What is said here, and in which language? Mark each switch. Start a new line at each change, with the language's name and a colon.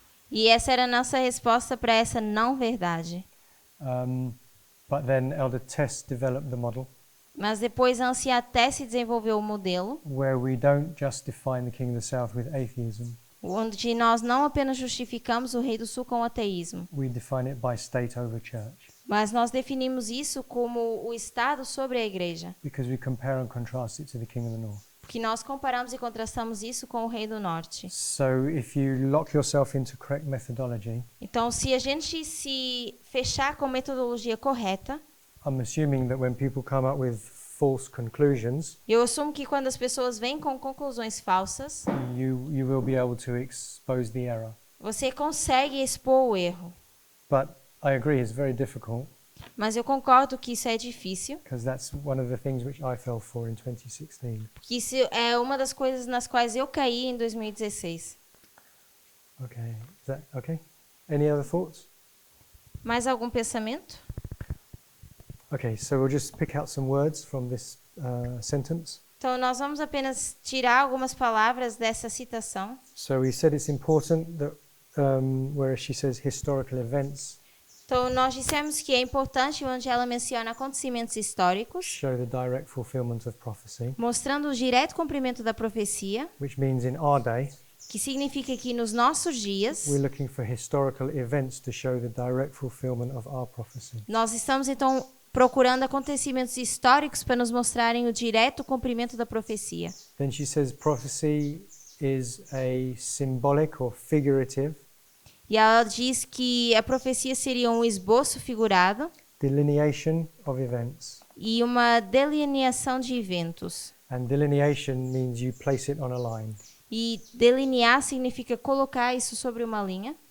Portuguese: E essa era a nossa resposta para essa não verdade.
English: But then Elder Tess developed the model
Portuguese: Mas depois a anciã Tess desenvolveu o modelo,
English: where we don't just define the King of the South with atheism,
Portuguese: onde nós não apenas justificamos o Rei do Sul com o ateísmo,
English: we define it by state over church,
Portuguese: mas nós definimos isso como o Estado sobre a Igreja,
English: because we compare and contrast it to the King of the North.
Portuguese: porque nós comparamos e contrastamos isso com o Rei do Norte.
English: So if you lock yourself into correct methodology,
Portuguese: Então, se a gente se fechar com a metodologia correta,
English: I'm assuming that when people come up with false conclusions,
Portuguese: eu assumo que quando as pessoas vêm com conclusões falsas,
English: you will be able to expose the error.
Portuguese: você consegue expor o erro.
English: But I agree, it's very difficult,
Portuguese: Mas eu concordo que isso é difícil,
English: because that's one of the things which I fell for in 2016.
Portuguese: porque isso é uma das coisas nas quais eu caí em 2016.
English: Okay, is that okay? Any other thoughts?
Portuguese: Mais algum pensamento?
English: Okay, so we'll just pick out some words from this sentence.
Portuguese: Então, nós vamos apenas tirar algumas palavras dessa citação.
English: So we said it's important that where she says historical events
Portuguese: Então, nós dissemos que é importante onde ela menciona acontecimentos históricos,
English: show the direct fulfillment of prophecy,
Portuguese: mostrando o direto cumprimento da profecia,
English: which means in our day,
Portuguese: que significa que nos nossos dias,
English: we're looking for historical events to show the direct fulfillment of our prophecy.
Portuguese: nós estamos então procurando acontecimentos históricos para nos mostrarem o direto cumprimento da profecia.
English: Then she says prophecy is a symbolic or figurative
Portuguese: E ela diz que a profecia seria um esboço figurado
English: delineation of events.
Portuguese: e uma delineação de eventos.
English: And delineation means you place it on a line.
Portuguese: E delinear significa colocar isso sobre uma linha.